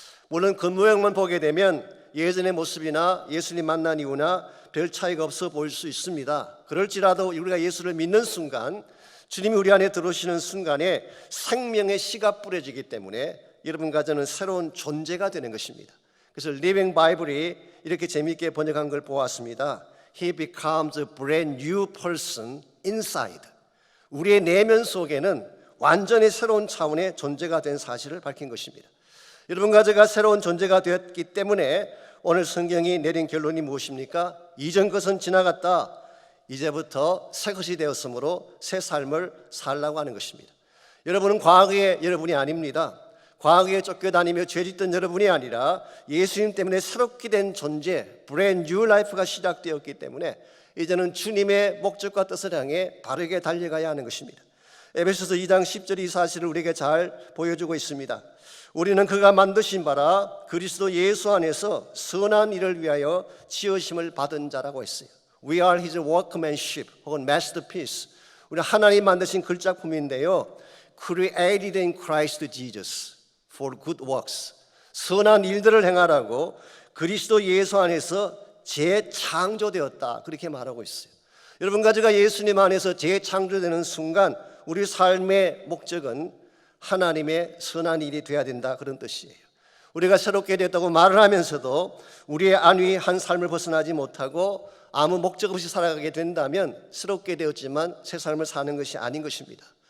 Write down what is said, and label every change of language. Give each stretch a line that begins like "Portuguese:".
Korean: 물론 겉모양만 보게 되면 예전의 모습이나 예수님 만난 이후나 별 차이가 없어 보일 수 있습니다. 그럴지라도 우리가 예수를 믿는 순간, 주님이 우리 안에 들어오시는 순간에 생명의 씨가 뿌려지기 때문에 여러분 가정은 새로운 존재가 되는 것입니다. 그래서 리빙 바이블이 이렇게 재미있게 번역한 걸 보았습니다.
English: He becomes a brand new person inside.
Korean: 우리의 내면 속에는 완전히 새로운 차원의 존재가 된 사실을 밝힌 것입니다. 여러분 가정가 새로운 존재가 되었기 때문에 오늘 성경이 내린 결론이 무엇입니까? 이전 것은 지나갔다. 이제부터 새 것이 되었으므로 새 삶을 살라고 하는 것입니다. 여러분은 과거의 여러분이 아닙니다. 과거에 쫓겨다니며 죄짓던 여러분이 아니라 예수님 때문에 새롭게 된 존재,
English: brand new life
Korean: 가 시작되었기 때문에 이제는 주님의 목적과 뜻을 향해 바르게 달려가야 하는 것입니다. 에베소서 2장 10절이 이 사실을 우리에게 잘 보여주고 있습니다. 우리는 그가 만드신 바라 그리스도 예수 안에서 선한 일을 위하여 지으심을 받은 자라고 했어요.
English: We are his workmanship
Korean: 혹은
English: masterpiece.
Korean: 우리 하나님 만드신 글작품인데요.
English: Created in Christ Jesus for good works.
Korean: 선한 일들을 행하라고 그리스도 예수 안에서 재창조되었다. 그렇게 말하고 있어요. 여러분 가지가 예수님 안에서 재창조되는 순간 우리 삶의 목적은 하나님의 선한 일이 되어야 된다 그런 뜻이에요. 우리가 새롭게 됐다고 말을 하면서도 우리의 안위한 삶을 벗어나지 못하고 아무 목적 없이 살아가게 된다면 새롭게 되었지만 새 삶을 사는 것이 아닌 것입니다.